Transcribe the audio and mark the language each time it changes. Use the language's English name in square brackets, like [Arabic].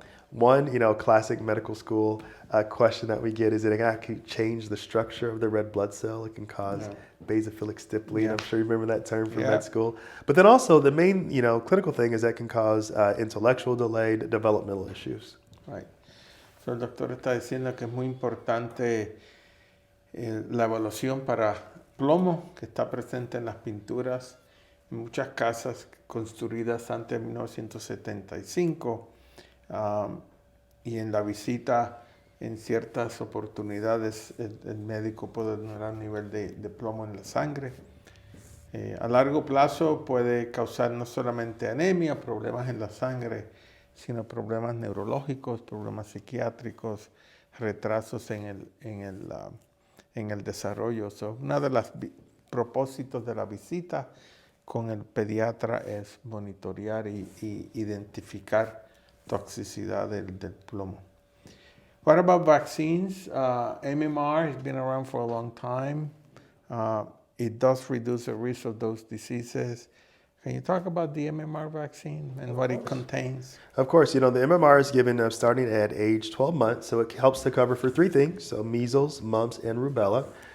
[English] One, classic medical school question that we get is it can actually change the structure of the red blood cell. It can cause basophilic stippling. Yeah. I'm sure you remember that term from med school. But then also the main, clinical thing is that can cause intellectual delay, developmental issues. Right. [Spanish] So el doctor está diciendo que es muy importante la evaluación para plomo que está presente en las pinturas en muchas casas construidas antes de 1975 y en la visita en ciertas oportunidades el médico puede tener un nivel de plomo en la sangre. A largo plazo puede causar no solamente anemia, problemas en la sangre, sino problemas neurológicos, problemas psiquiátricos, retrasos en el desarrollo. So, uno de los propósitos de la visita con el pediatra es monitorear y identificar toxicidad del plomo. [English] What about vaccines? MMR has been around for a long time. It does reduce the risk of those diseases. Can you talk about the MMR vaccine and what it contains? Of course, the MMR is given starting at age 12 months, so it helps to cover for three things, so measles, mumps, and rubella.